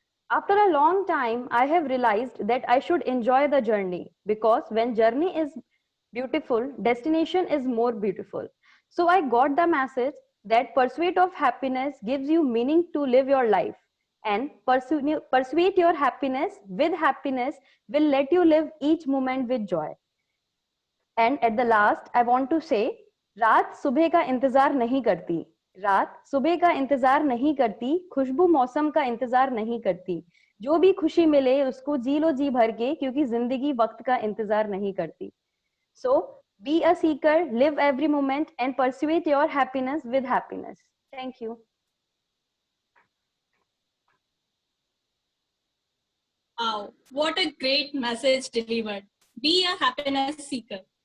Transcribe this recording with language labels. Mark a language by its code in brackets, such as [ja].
[en] After a long time, I have realized that I should enjoy the journey because when journey is beautiful, destination is more beautiful. So I got the message that pursuit of happiness gives you meaning to live your life, and pursue your happiness with happiness will let you live each moment with joy. And at the last, I want to say, [hi] रात सुबह का इंतजार नहीं करती, रात सुबह का इंतजार नहीं करती, खुशबू मौसम का इंतजार नहीं करती, जो भी खुशी मिले उसको जी लो जी भर के, क्योंकि जिंदगी वक्त का इंतजार नहीं करती. [en] So, be a seeker, live every moment and pursue your happiness with happiness. Thank you. Wow, what a great message delivered. Be a happiness seeker.